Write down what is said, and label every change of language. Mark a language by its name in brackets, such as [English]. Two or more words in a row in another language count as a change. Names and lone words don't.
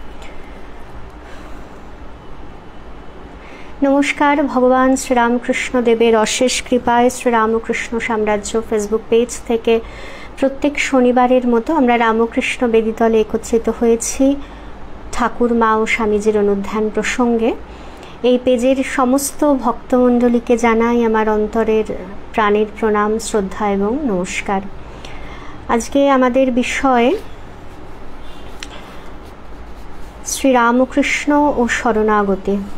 [Bangla] नमस्कार। ভগবান শ্রীরামকৃষ্ণ দেবের অশেষ কৃপায় শ্রীরামকৃষ্ণ সাম্রাজ্য [English] Facebook page [Bangla] থেকে প্রত্যেক শনিবারের মতো আমরা রামকৃষ্ণ বেদিতলে একত্রিত হয়েছি ঠাকুর মা ও স্বামীজীর অনুধ্যান প্রসঙ্গে। এই পেজের সমস্ত ভক্তমণ্ডলীকে জানাই আমার অন্তরের প্রাণের প্রণাম, শ্রদ্ধা এবং নমস্কার। আজকে আমাদের বিষয় শ্রীরামকৃষ্ণ ও শরণাগতি।